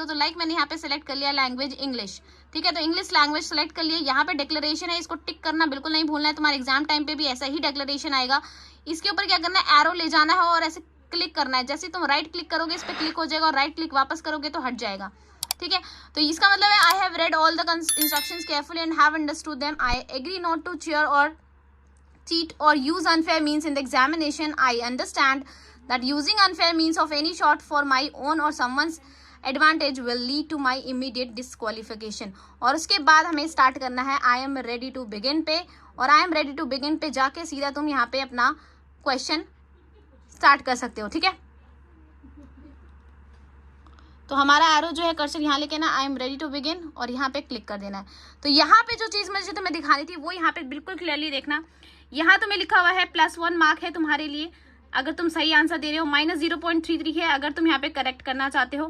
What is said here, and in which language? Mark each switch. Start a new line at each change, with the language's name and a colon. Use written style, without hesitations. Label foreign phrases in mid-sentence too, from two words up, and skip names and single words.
Hindi: तो लाइक मैंने यहाँ पे सिलेक्ट कर लिया
English: language English,
Hindi: ठीक है। तो
English: English language select
Hindi: कर लिया। यहाँ पे डिक्लेरेशन है, इसको टिक करना बिल्कुल नहीं भूलना है, तुम्हारे
English: exam time
Hindi: पे भी ऐसा ही डिक्लेरेशन आएगा। इसके ऊपर क्या करना है, एरो ले जाना है और ऐसे क्लिक करना है। जैसे तुम
English: right click
Hindi: करोगे इस पर क्लिक हो जाएगा और
English: right click
Hindi: वापस करोगे तो हट जाएगा, ठीक है। तो इसका मतलब है
English: I have read all the instructions carefully and have understood them. I agree not to cheer और cheat or use unfair means in the examination. I understand that using unfair means of any sort for my own or someone's advantage will lead to my immediate disqualification।
Hindi: और उसके बाद हमें स्टार्ट करना है
English: I am ready to begin
Hindi: पे, और
English: I am ready to begin
Hindi: पे जाके सीधा तुम यहाँ पे अपना
English: question start
Hindi: कर सकते हो, ठीक है। तो हमारा एरो जो है कर्सर यहाँ लेके ना
English: I am ready to begin
Hindi: और यहाँ पे क्लिक कर देना है। तो यहाँ पे जो चीज़ मुझे तुम्हें दिखानी थी वो यहाँ पे बिल्कुल क्लियरली देखना। यहाँ तुम्हें लिखा हुआ है +1 मार्क है तुम्हारे लिए अगर तुम सही आंसर दे रहे हो, -0.33 है अगर तुम यहाँ पे करेक्ट करना चाहते हो।